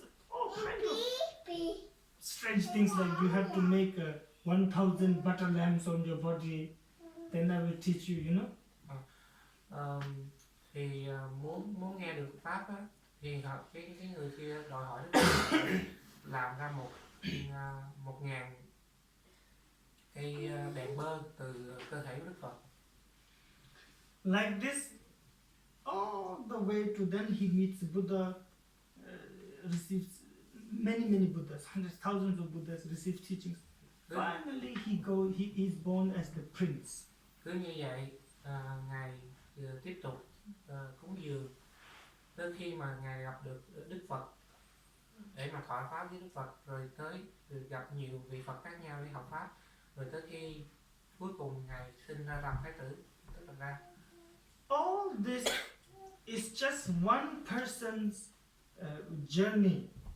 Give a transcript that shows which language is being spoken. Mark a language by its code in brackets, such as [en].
[en] All kind of strange things like you have to make 1,000 butter lamps on your body. Then I will teach you. You know. [vi] Thì muốn nghe được pháp á, thì cái người kia đòi hỏi Đức Phật làm ra 1.000 cây đèn bơ từ cơ thể của Đức Phật. [en] Like this, all the way to then he meets Buddha, receives many Buddhas, hundreds, thousands of Buddhas, receive teachings. Finally, he is born as the prince. [vi] Cứ như vậy, ngài tiếp tục cúng dường, tới khi mà ngài gặp được Đức Phật để mà thọ pháp với Đức Phật, rồi gặp nhiều vị Phật khác nhau để học pháp, rồi tới khi cuối cùng ngài sinh ra làm thái tử, tức là ra. [en] All this is just one person's journey.